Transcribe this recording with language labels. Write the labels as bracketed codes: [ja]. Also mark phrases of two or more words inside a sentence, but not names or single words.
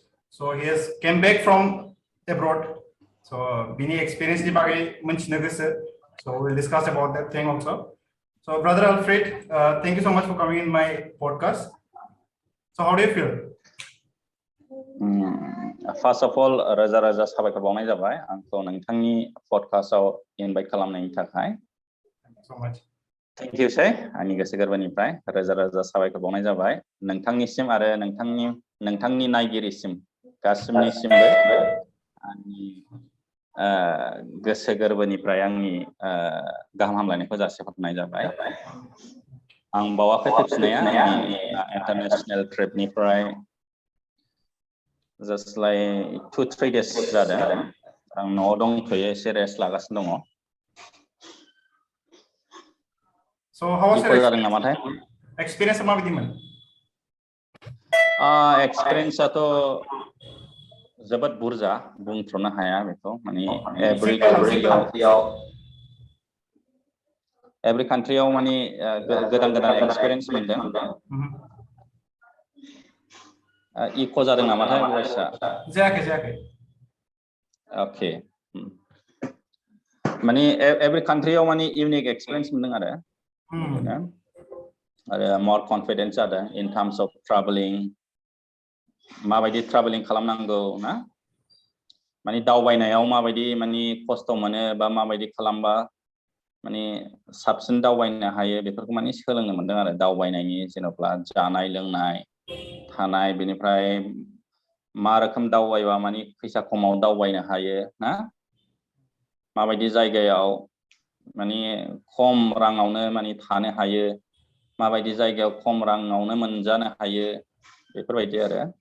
[en] So he has came back from abroad. So Bini experience [brx] di bagi [en] mention So we'll discuss about that thing also. So brother Alfred, thank you so much for coming in my podcast. So how do you feel? First of all, [brx] roजा साबायखर बावनाय जाबाय आंखौ नोंथांनि पडकास्टआव इनभाइट खालामनायनि थाखाय। [en] Thank you so much. Thank you sir, [brx] आंनि गोसो गोरबोनिफ्राय रोजा साबायखर बावनाय जाबाय नोंथांनिसिम आरो नोंथांनि नायगिरिसिम गासिनिसिमबो आंनि गोसो गोरबोनिफ्राय आंनि गाहाम हामलायनायखौ जासिहरनाय जाबाय। आं बावाखै फैफिननाया इंटरनेशनल ट्रिपनिफ्राय [en] just like 2-3 days [brx] जादों आं न'आव दंथ'यो एसे रेस्ट लागासिनो दङ। [en] So how was your experience [brx] माबायदिमोन? एक्सपिरियेन्सआथ' जोबोद बुरजा बुंथ्र'नो हाया बेखौ माने [en] every country [brx] माने गोदान एक्सपिरियेन्स मोनदों। इक' जादों नामाथाय भइसआ? जायाखै। ओके माने एभ्रि कान्ट्रियाव माने इउनिक एक्सपिरियेन्स मोनदों आरो [en] more confidence [brx] जादों [en] in terms of traveling [brx] माबायदि ट्राभेलिं खालामनांगौ ना माने दावबायनायाव माबायदि माने खस्थ' मोनो बा माबायदि खालामबा माने साबसिन दावबायनो हायो बेफोरखौ माने सोलोंनो मोनदों आरो दावबायनायनि जेन'ब्ला जानाय लोंनाय थानाय बेनिफ्राय मा रोखोम दावबायबा माने फैसा खमाव दावबायनो हायो ना माबायदि जायगायाव माने खम राङावनो माने थानो हायो माबायदि जायगायाव खम राङावनो मोनजानो हायो बेफोरबायदि आरो